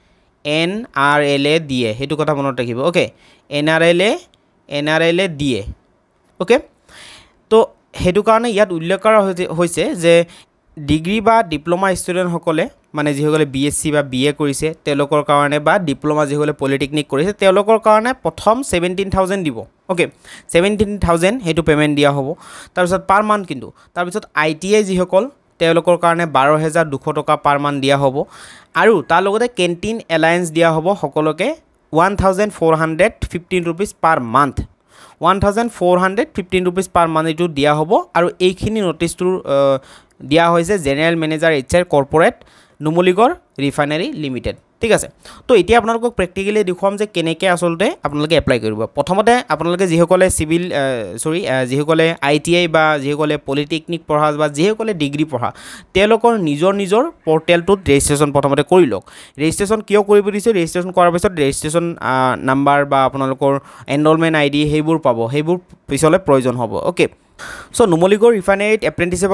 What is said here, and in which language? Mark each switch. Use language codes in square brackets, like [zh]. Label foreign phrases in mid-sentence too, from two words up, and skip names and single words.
[as] NRLে দিয়ে হেতু কথা মনত ৰাখিব ওকে NRLে দিয়ে ওকে তো হেতু কাৰণে ইয়াত উল্লেখ কৰা হৈছে যে ডিগ্ৰী বা [en] diploma student [as] সকলে মানে যিসকলে BSc বা BA কৰিছে তেওঁলোকৰ কাৰণে বা ডিপ্লোমা যিসকলে পলিটেকনিক কৰিছে তেওঁলোকৰ কাৰণে প্ৰথম 17000 দিব ওকে 17000 হেতু পেমেন্ট দিয়া হ'ব তাৰ পিছত [en] per month [as] কিন্তু তাৰ পিছত ITI যিসকল তেওঁলোকৰ কাৰণে 12200 টকা [en] per month [as] দিয়া হ'ব আৰু তাৰ লগতে [en] canteen allowance [as] দিয়া হ'ব সকলোকে 1415 [en] rupees per month [as] 1415 [en] rupees per month [as] এটো দিয়া হ'ব আৰু এইখিনি নোটিচটো দিয়া হৈছে [en] general manager HR corporate [as] नुमलीगढ़ रिफाइनारी लिमिटेड ঠিক আছে তো এতিয়া আপোনালোকক প্ৰ্যাকটিক্যালি দেখুৱাম যে কেনেকৈ আসলতে আপোনালোকে এপ্লাই কৰিব প্ৰথমতে আপোনালোকে যিসকলে সিভিল যিসকলে ITI বা যিসকলে পলিটেকনিক পঢ়া বা যিসকলে ডিগ্ৰী পঢ়া তেওঁলোকৰ নিজৰ পৰ্টেলটোত ৰেজিষ্ট্ৰেচন প্ৰথমতে কৰি লওক ৰেজিষ্ট্ৰেচন কিয় কৰিব দিছে ৰেজিষ্ট্ৰেচন কৰাৰ পিছত [en] registration number [as] বা আপোনালোকৰ [en] enrollment ID [as] সেইবোৰ পাব সেইবোৰ পিছলৈ প্ৰয়োজন হ'ব [en] okay So [as] নুমলীগড় ৰিফাইনাৰীত এপ্ৰেন্টিছৰ